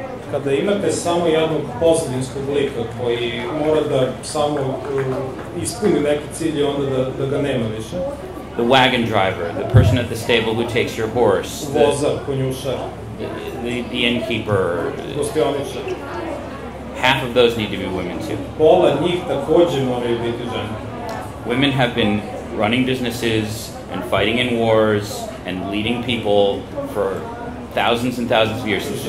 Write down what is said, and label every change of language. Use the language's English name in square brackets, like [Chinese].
[Serbian] Kada imate samo jednog pozadinskog lika koji mora da samo ispuni neki cilj i onda da ga nema više. [English] the wagon driver, the person at the stable who takes your horse, [Serbian] Vozar, konjušar, [English] the innkeeper, [Serbian] gostioničar. [English] half of those need to be women too. [Serbian] Pola njih takođe moraju biti žene. [English] Women have been running businesses and fighting in wars and leading people for thousands and thousands of years since the